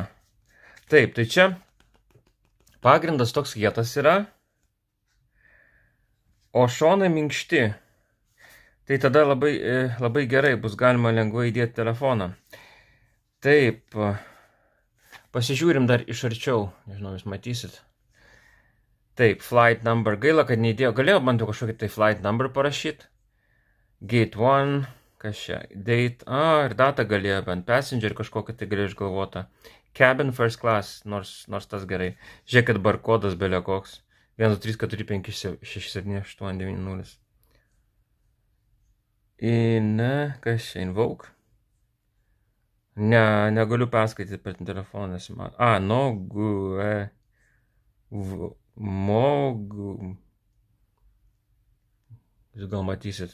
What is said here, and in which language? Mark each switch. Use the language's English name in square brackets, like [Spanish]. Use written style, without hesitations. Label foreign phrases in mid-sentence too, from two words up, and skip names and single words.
[Lithuanian] Taip, tai čia pagrindas toks kietas yra, o šonai minkšti. Tai tada labai gerai bus galima lengvai įdėti telefoną. Taip, pasižiūrim dar iš arčiau, nežinau, jūs matysit. Taip, [English] flight number, [Lithuanian] gaila, kad neįdėjau, galėjau man kažkokį tai [English] flight number [Lithuanian] parašyti. Gate 1, kas čia, date, ir data galėjo, bent passenger kažkokį tai galėjau išgalvota. [English] Cabin first class, [Lithuanian] nors tas gerai. Žiūrėkit, barkodas belė koks. 1, 2, 3, 4, 5, 6, 7, 8, 9, 0. Kas čia, invoke? Negaliu perskaityti per telefoną, nesimato. Jūs gal matysit.